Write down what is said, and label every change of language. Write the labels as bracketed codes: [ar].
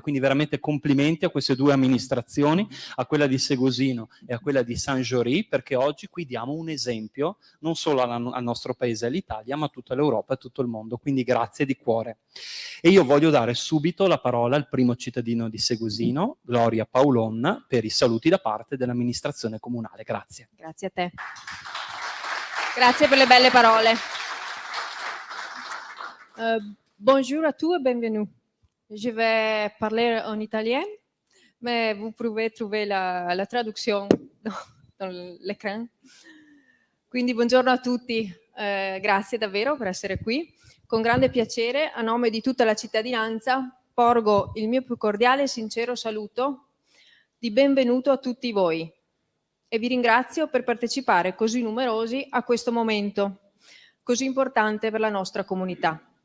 [it] Quindi veramente complimenti a queste due amministrazioni, a quella di Segusino e a quella di Saint-Jory, perché oggi qui diamo un esempio non solo al nostro paese, all'Italia, ma a tutta l'Europa e a tutto il mondo. Quindi grazie di cuore. E io voglio dare subito la parola al primo cittadino di Segusino, Gloria Paolon, per i saluti da parte dell'amministrazione comunale. Grazie. Grazie a te. Grazie per le belle parole. [fr] Bonjour à tous et bienvenue. Je vais parler en italien, mais vous pouvez trouver la traduction dans l'écran. [it] Quindi buongiorno a tutti, grazie davvero per essere qui. Con grande piacere, a nome di tutta la cittadinanza, porgo il mio più cordiale e sincero saluto di benvenuto a tutti voi e vi ringrazio per partecipare così numerosi a questo momento così importante per la nostra comunità.